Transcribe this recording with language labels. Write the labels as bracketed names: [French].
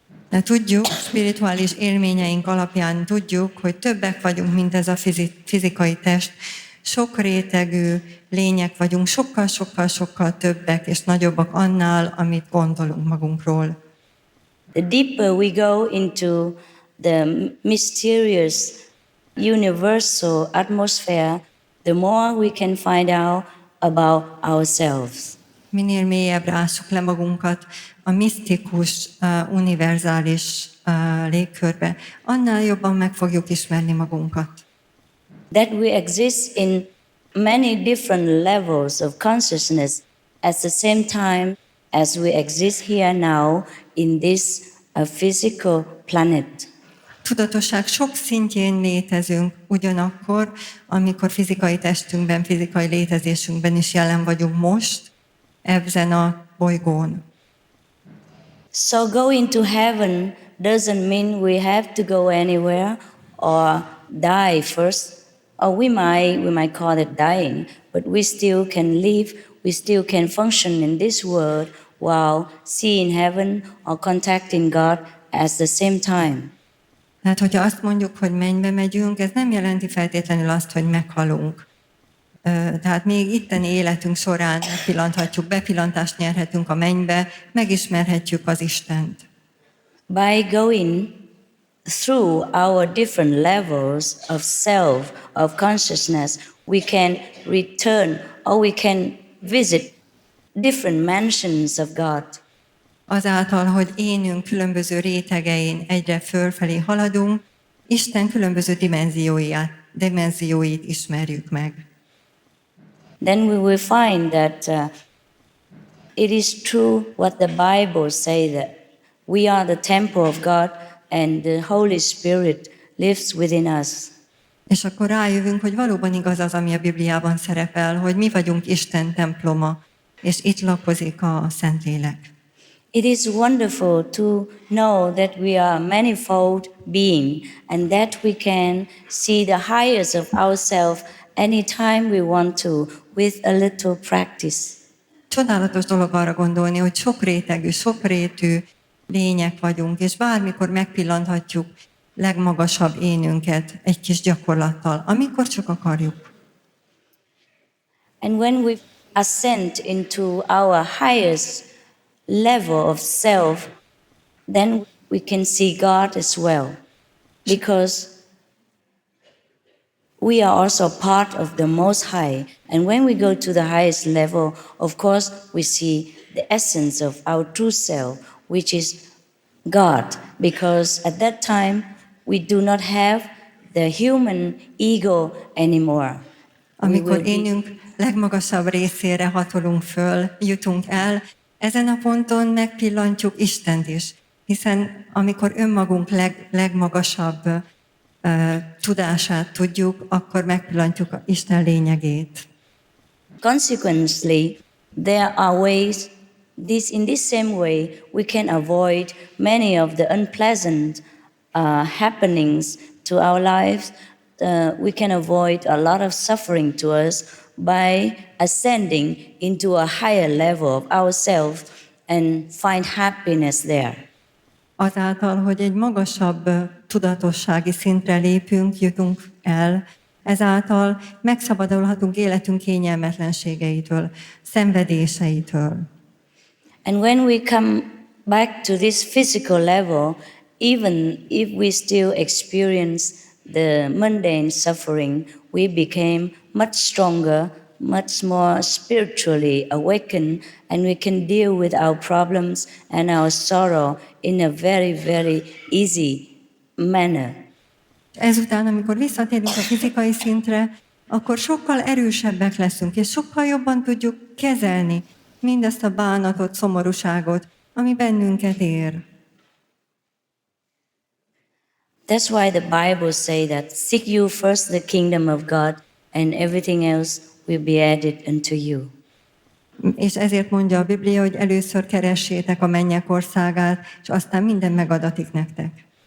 [Hungarian] De tudjuk, spirituális élményeink alapján tudjuk, hogy többek vagyunk, mint ez a fizikai test. Sok rétegű lények vagyunk, sokkal többek és nagyobbak annál, amit gondolunk magunkról. [English] The deeper we go into the mysterious universal atmosphere, the more we can find out about ourselves. [Hungarian] Minél mélyebbre ássuk le magunkat a misztikus, univerzális légkörbe, annál jobban meg fogjuk ismerni magunkat. [English] That we exist in many different levels of consciousness at the same time as we exist here now in this physical planet. [Hungarian] Tudatosság sok szintjén létezünk, ugyanakkor, amikor fizikai testünkben, fizikai létezésünkben is jelen vagyunk most, ezen a bolygón. [English] So going to heaven doesn't mean we have to go anywhere or die first, or we might call it dying, but we still can live, we still can function in this world while seeing heaven or contacting God at the same time. [Hungarian] Tehát, hogyha azt mondjuk, hogy mennybe megyünk, ez nem jelenti feltétlenül azt, hogy meghalunk. Tehát még itteni életünk során megpillanthatjuk, bepillantást nyerhetünk a mennybe, megismerhetjük az Istent. [English] By going through our different levels of self, of consciousness, we can return or we can visit different mansions of God. [Hungarian] Azáltal, hogy énünk különböző rétegein egyre fölfelé haladunk, Isten különböző dimenzióit ismerjük meg. [English] Then we will find that it is true what the Bible says, that we are the temple of God and the Holy Spirit lives within us. [Hungarian] És akkor rájövünk, hogy valóban igaz az, ami a Bibliában szerepel, hogy mi vagyunk Isten temploma, és itt lakozik a Szentlélek. [English] It is wonderful to know that we are a manifold being and that we can see the highest of ourselves anytime we want to with a little practice. [Hungarian] Csodálatos dolog arra gondolni, hogy sokrétegű, sokrétű lények vagyunk, és bármikor megpillanthatjuk legmagasabb énünket egy kis gyakorlattal, amikor csak akarjuk. [English] And when we ascend into our highest level of self, then we can see God as well, because we are also part of the Most High. And when we go to the highest level, of course, we see the essence of our true self, which is God, because at that time we do not have the human ego anymore. [Hungarian] Amikor énünk legmagasabb részére hatolunk föl, jutunk el, ezen a ponton megpillantjuk Istent is, hiszen amikor önmagunk legmagasabb tudását tudjuk, akkor megpillantjuk Isten lényegét. [English] Consequently, there are ways, in this same way, we can avoid many of the unpleasant happenings to our lives. We can avoid a lot of suffering to us by ascending into a higher level of ourselves and find happiness there. [Hungarian] Azáltal, hogy egy magasabb tudatossági szintre lépünk, jutunk el, ezáltal megszabadulhatunk életünk kényelmetlenségeitől, szenvedéseitől. [English] And when we come back to this physical level, even if we still experience the mundane suffering, we became much stronger, much more spiritually awakened, and we can deal with our problems and our sorrow in a very, very easy manner. [Hungarian] Ezután, amikor visszatérünk a fizikai szintre, akkor sokkal erősebbek leszünk, és sokkal jobban tudjuk kezelni mindazt a bánatot, szomorúságot, ami bennünket ér. [English] That's why the Bible says that seek you first the kingdom of God, and everything else will be added unto you. [Hungarian] És ezért mondja a Biblia, hogy először keressétek a mennyek országát, és aztán minden megadatik nektek.